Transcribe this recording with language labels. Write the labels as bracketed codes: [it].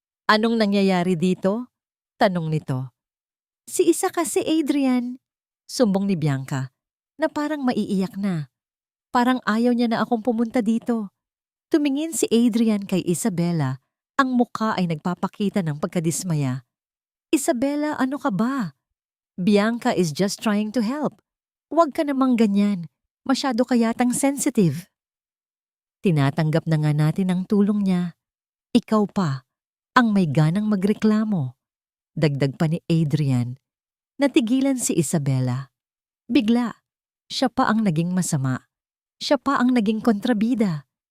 [tl] "Anong nangyayari dito?" tanong nito. "Si Isa kasi, Adrian," sumbong ni Bianca, na parang maiiyak na. "Parang ayaw niya na akong pumunta dito." Tumingin si Adrian kay Isabela, ang mukha ay nagpapakita ng pagkadismaya. "Isabela, ano ka ba? [en] Bianca is just trying to help. [tl] Huwag ka namang ganyan. Masyado ka yatang sensitive." "Tinatanggap na nga natin ang tulong niya. Ikaw pa, ang may ganang magreklamo." Dagdag pa ni Adrian. Natigilan si Isabela. Bigla, siya pa ang naging masama. Siya pa ang naging kontrabida.